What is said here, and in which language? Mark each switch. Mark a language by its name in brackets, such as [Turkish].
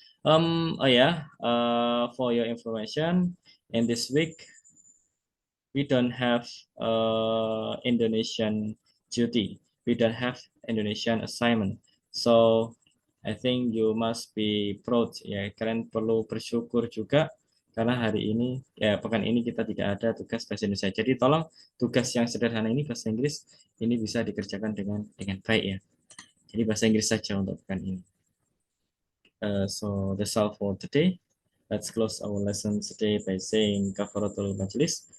[English] Oh yeah, for your information, in this week we don't have Indonesian duty. We don't have Indonesian assignment. So I think you must be proud ya. [Indonesian] Kalian perlu bersyukur juga karena hari ini ya pekan ini kita tidak ada tugas bahasa Indonesia. Jadi tolong tugas yang sederhana ini bahasa Inggris ini bisa dikerjakan dengan baik ya. Jadi bahasa Inggris saja untuk pekan ini. [English] So that's all for today. Let's close our lesson today by saying kafaratul majlis.